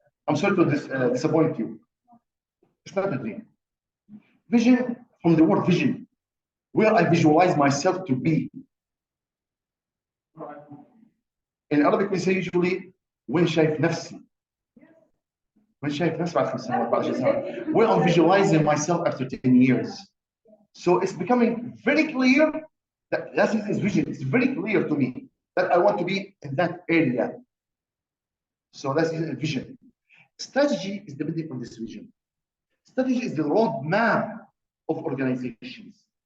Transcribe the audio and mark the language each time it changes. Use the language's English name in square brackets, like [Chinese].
[English] I'm sorry to disappoint you. It's not a dream. Vision, from the word vision, where I visualize myself to be. In Arabic, we say usually, [Arabic] وين شايف نفسي. وين شايف نفسي بعد 5 سنوات بعد 10 سنوات. [English] Where I'm visualizing myself after 10 years. So it's becoming very clear that is vision. It's very clear to me that I want to be in that area. So that's a vision. Strategy is depending on this vision. Strategy is the roadmap of organizations.